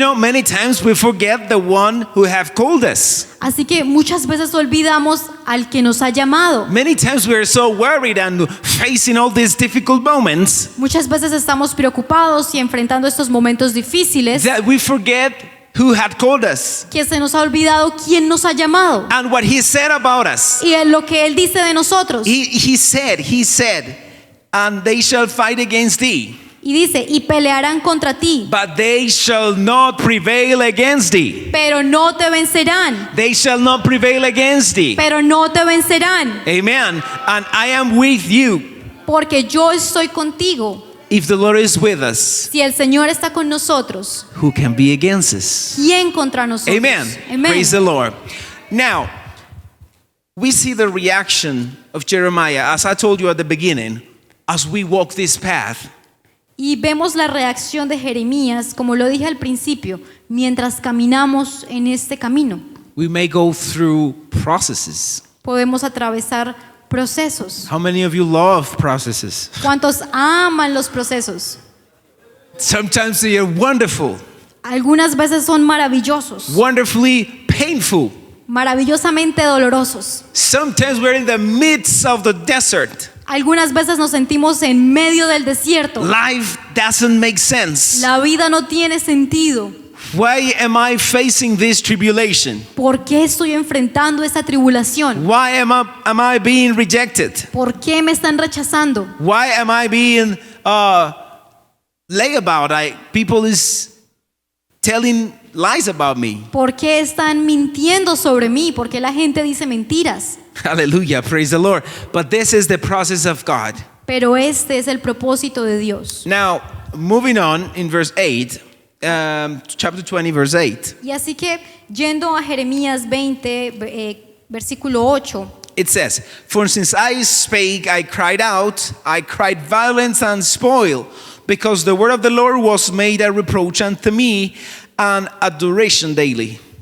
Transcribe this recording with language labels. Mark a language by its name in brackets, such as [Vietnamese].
[English] Many times we forget the one who have called us. [Spanish] Así que muchas veces olvidamos al que nos ha llamado. [English] Many times we are so worried and facing all these difficult moments [Spanish] Muchas veces estamos preocupados y enfrentando estos momentos difíciles [English] that we forget who had called us [Spanish] que se nos ha olvidado quién nos ha llamado [English] and what he said about us. [Spanish] y en lo que Él dice de nosotros. [English] He said, and they shall fight against thee, [Spanish] Y dice, y pelearán contra ti, [English] but they shall not prevail against thee. [Spanish] pero no te vencerán. [English] They shall not prevail against thee. [Spanish] Pero no te vencerán, [English] Amen. And I am with you. [Spanish] porque yo estoy contigo. [English] If the Lord is with us, [Spanish] Si el Señor está con nosotros, [English] who can be against us? [Spanish] ¿quién contra nosotros? [English] Amen. Praise the Lord. Now, we see the reaction of Jeremiah, as I told you at the beginning, as we walk this path. [Spanish] Y vemos la reacción de Jeremías, como lo dije al principio, mientras caminamos en este camino. [English] We may go through processes. [Spanish] Podemos atravesar procesos. [English] How many of you love processes? [Spanish] ¿Cuántos aman los procesos? [English] Sometimes they are wonderful, [Spanish] Algunas veces son maravillosos, [English] wonderfully painful. [Spanish] maravillosamente dolorosos. [English] Sometimes we're in the midst of the desert. [Spanish] Algunas veces nos sentimos en medio del desierto. [English] Life doesn't make sense. [Spanish] La vida no tiene sentido. [English] Why am I facing this tribulation? [Spanish] ¿Por qué estoy enfrentando esta tribulación? [English] Why am I being rejected? [Spanish] ¿Por qué me están rechazando? [English] Why am I being lay about? People is telling lies about me. [Spanish] ¿Por qué están mintiendo sobre mí? ¿Por qué la gente dice mentiras? [English] Hallelujah, praise the Lord. But this is the process of God. [Spanish] Pero este es el propósito de Dios. [English] Now, moving on in verse 8, chapter 20, verse 8. [Spanish] Y así que, yendo a Jeremías 20, versículo 8, [English] It says, for since I spake, I cried out, I cried violence and spoil, because the word of the Lord was made a reproach unto me, and a duration daily.